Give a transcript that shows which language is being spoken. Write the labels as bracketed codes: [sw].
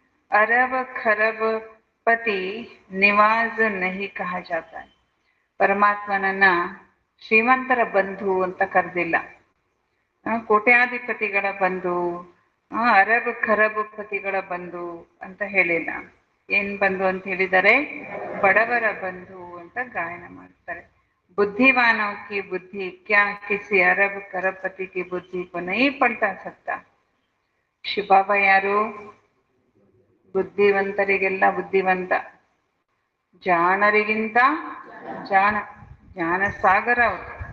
[hi] Arab ಖರಬ್ ಪತಿ ನಿವಾಜ್ ನಹಿ ಕಹ ಜಾತ. [kn] ಪರಮಾತ್ಮನನ್ನ ಶ್ರೀಮಂತರ ಬಂಧು ಅಂತ ಕರೆದಿಲ್ಲ, ಕೋಟ್ಯಾಧಿಪತಿಗಳ ಬಂಧು, ಅರಬ್ ಖರಬ್ ಪತಿಗಳ ಬಂಧು ಅಂತ ಹೇಳಿಲ್ಲ. ಏನ್ ಬಂಧು ಅಂತ ಹೇಳಿದ್ದಾರೆ? ಬಡವರ ಬಂಧು ಅಂತ ಗಾಯನ ಮಾಡ್ತಾರೆ. [hi] बुद्धिमानों की बुद्धि क्या किसी अरब करोड़पति की बुद्धि को नहीं पलटा सकता. [kn] ಶಿವಬಾಬಾ ಯಾರು? ಬುದ್ಧಿವಂತರಿಗೆಲ್ಲ ಬುದ್ಧಿವಂತ, ಜಾಣರಿಗಿಂತ ಜಾಣ, ಜ್ಞಾನ ಸಾಗರ ಅವರು.